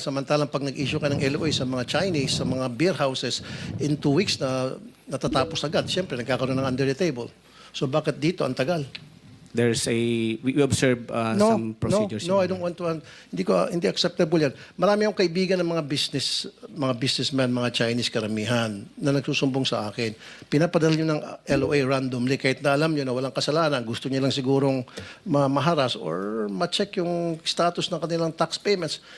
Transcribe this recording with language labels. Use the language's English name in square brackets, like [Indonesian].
[Filipino] Samantalang pag nag-issue ka ng LOA sa mga Chinese, sa mga beer houses, in 2 weeks na natatapos agad. Siyempre, nagkakaroon ng under the table. So bakit dito ang tagal? [English] There's a we observe some procedures. No, I don't want to. [Filipino] Hindi acceptable yan. Marami akong kaibigan ng mga businessmen, mga Chinese karamihan na nagsusumbong sa akin. Pinapadala nyo ng LOA randomly kahit na alam nyo na walang kasalanan. Gusto nyo lang sigurong maharas or ma-check yung status ng kanilang tax payments.